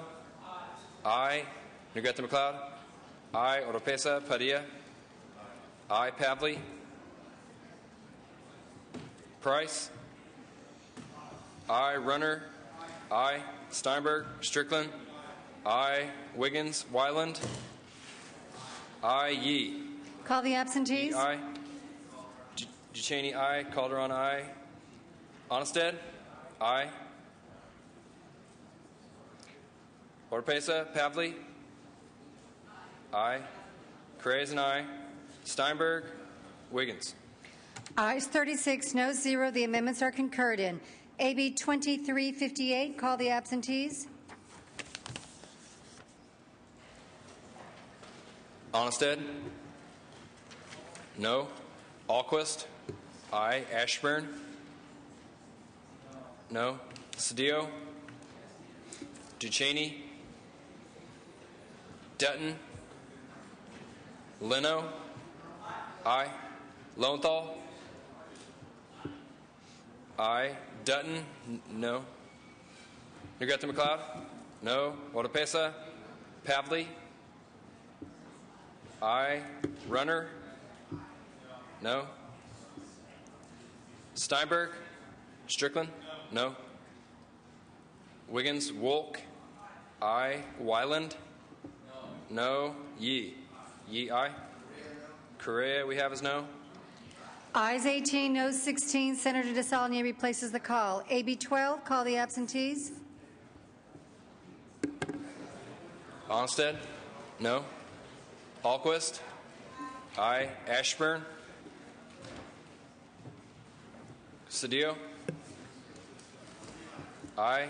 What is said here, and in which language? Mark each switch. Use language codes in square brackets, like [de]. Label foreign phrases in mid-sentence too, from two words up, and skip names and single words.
[en] Aye. Negrete McLeod. Aye. Oropesa. Padilla. Aye. Pavley. Price. Aye. Runner. Aye. Steinberg. Strickland. Aye. Wiggins. Wyland. Aye. Yee. Call the absentees. Yee, aye. DeChaney, aye. Calderon, aye. Onnested. Aye. Oropesa. Pavley. Aye. Craze and aye. Steinberg. Wiggins. Ayes 36, noes 0. The amendments are concurred in. AB 2358. Call the absentees. Onnested. No. Alquist. Aye. Ashburn. No. Cedillo, Ducheney, Dutton, Leno, aye. Lowenthal, aye. Dutton, no. Negrete McLeod, no. Oropesa, Pavley, aye. Runner, no. Steinberg, Strickland, no. Wiggins, Wolk, aye. Wyland, no. Yee, aye. Correa, we have as no. Ayes 18, noes 16. Senator Desalegn replaces the call. AB 12, call the absentees. Onstead, no. Alquist, aye. Ashburn, Cedillo, aye.